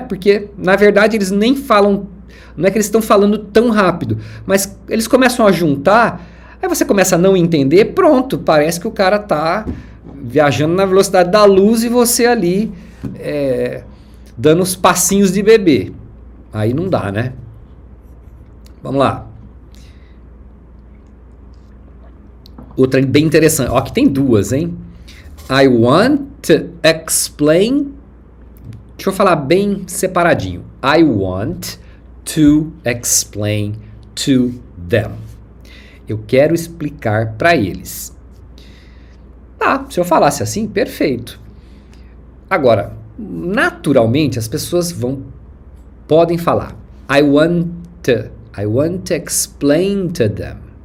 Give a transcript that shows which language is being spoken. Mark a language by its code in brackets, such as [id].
[pt] Porque, na verdade, eles nem falam, não é que eles estão falando tão rápido, mas eles começam a juntar, aí você começa a não entender, pronto, parece que o cara tá viajando na velocidade da luz e você ali dando os passinhos de bebê. Aí não dá, né? Vamos lá. Outra bem interessante. Ó, aqui tem duas, hein? [en] I want to explain. [pt] Deixa eu falar bem separadinho. [en] I want to explain to them. [pt] Eu quero explicar para eles. Tá, se eu falasse assim, perfeito. Agora, naturalmente, as pessoas podem falar [en] I want to explain to them.